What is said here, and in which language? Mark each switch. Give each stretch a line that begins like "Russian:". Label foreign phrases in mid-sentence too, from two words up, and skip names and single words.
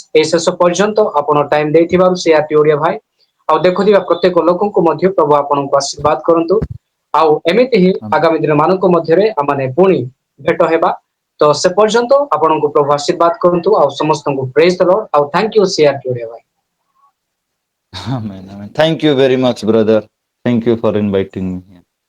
Odia: ଏହି ଶେଷ ପର୍ଯ୍ୟନ୍ତ ଆପଣ ଟାଇମ ଦେଇଥିବାରୁ ସିଆରଟି ଓଡ଼ିଆ ଭାଇ ଆଉ ଦେଖୁଥିବା ପ୍ରତ୍ୟେକ ଲୋକଙ୍କୁ ମଧ୍ୟ ପ୍ରଭୁ ଆପଣଙ୍କୁ ଆଶୀର୍ବାଦ କରନ୍ତୁ। ଆଉ ଏମିତି ହିଁ ଆଗାମୀ ଦିନ ମାନଙ୍କ ମଧ୍ୟରେ ଆମେ ପୁଣି ଭେଟ ହେବା। ତ ସେ ପର୍ଯ୍ୟନ୍ତ ଆପଣଙ୍କୁ ପ୍ରଭୁ ଆଶୀର୍ବାଦ କରନ୍ତୁ। ଆଉ ସମସ୍ତଙ୍କୁ
English: praise the Lord
Odia: ଆଉ
English: thank you
Odia: ସିଆରଟି ଓଡ଼ିଆ ଭାଇ।
English: Amen, amen. Thank you very much, brother. Thank you for inviting me here.